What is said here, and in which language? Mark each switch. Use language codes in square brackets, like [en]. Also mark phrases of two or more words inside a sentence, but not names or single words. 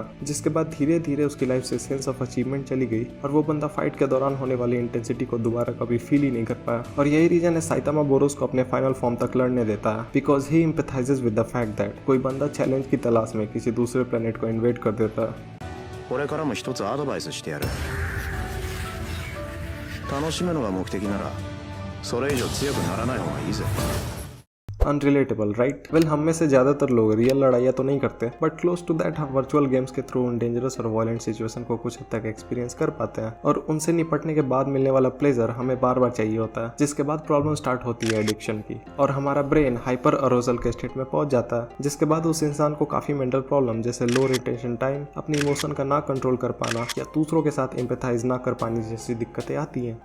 [hi] जिसके बाद धीरे धीरे उसकी लाइफ से [en] sense of achievement [hi] चली गई और वो बंदा फाइट के दौरान होने वाली इंटेंसिटी को दोबारा कभी फील ही नहीं कर पाया। और यही रीजन है साइतामा बोरोस को अपने [en] final form [hi] तक लड़ने देता है, [en] because he empathizes with the fact that [hi] कोई बंदा चैलेंज की तलाश में किसी दूसरे प्लेनेट को इन्वेड कर देता है। [ja] これからも一つアドバイスしてやる。楽しむのが目的ならそれ以上強くならない方がいいぜ。 [en] unrelatable right? [hi] वेल, हम में से ज्यादातर लोग रियल लड़ाइयाँ तो नहीं करते, [en] but close to that [hi] हम [en] virtual games [hi] के थ्रू उन डेंजरस और [en] violent situation [hi] को कुछ हद तक एक्सपीरियंस कर पाते हैं और उनसे निपटने के बाद मिलने वाला प्लेजर हमें बार बार चाहिए होता है। जिसके बाद [en] problem start [hi] होती है एडिक्शन की और हमारा ब्रेन [en] hyper arousal [hi] के स्टेट में पहुंच जाता है, जिसके बाद उस इंसान को काफी [en] mental problem [hi] जैसे [en] low retention time, [hi] अपनी इमोशन का ना कंट्रोल कर पाना या दूसरों के साथ एम्पैथाइज ना कर पाने जैसी दिक्कतें आती हैं।